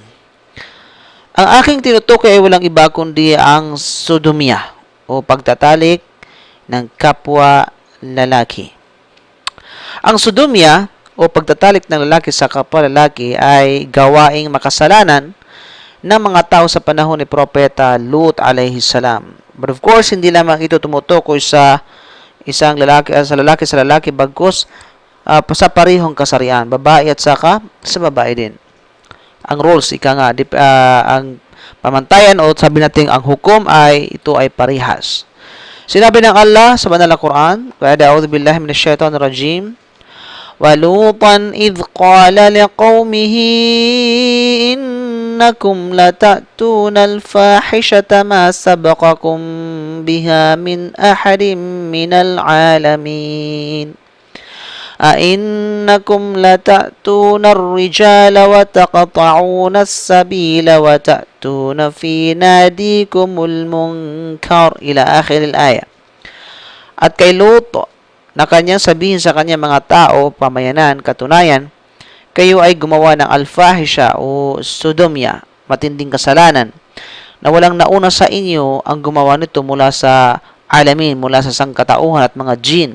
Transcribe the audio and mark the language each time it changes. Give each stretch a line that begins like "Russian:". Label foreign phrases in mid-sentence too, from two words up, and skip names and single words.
Filipino: Ang aking tinutukoy ay walang iba kundi ang sodomia o pagtatalik ng kapwa lalaki. Ang sodomia o pagtatalik ng lalaki sa kapwa lalaki ay gawaing makasalanan ng mga tao sa panahon ni Propeta Lut
Arabic: عليه السلام.
English: But of course,
Filipino: hindi lamang ito tumutukoy sa isang lalaki sa lalaki bagkus sa parehong kasarian, babae at saka sa babae din. Ang rules, ang pamantayan o sabi natin ang hukom ito ay parehas. Sinabi ng Allah sa banal na Quran,
Arabic: "أعوذ بالله من الشيطان الرجيم." وَلُوطًا إِذْ قَالَ لِقَوْمِهِ إِنَّكُمْ لَتَأْتُونَ الْفَاحِشَةَ مَا سَبَقَكُمْ بِهَا مِنْ أَحَدٍ مِنَ الْعَالَمِينَ أَإِنَّكُمْ لَتَأْتُونَ الرِّجَالَ وَتَقْطَعُونَ السَّبِيلَ وَتَأْتُونَ فِي نَادِيكُمُ الْمُنكَرَ إلى آخر الآية.
Filipino: At kay Lot na kanyang sabihin sa kanyang mga tao, pamayanan, katunayan, kayo ay gumawa ng alfahisha o sodomia, matinding kasalanan, na walang nauna sa inyo ang gumawa nito mula sa alamin, mula sa sangkatauhan at mga jin.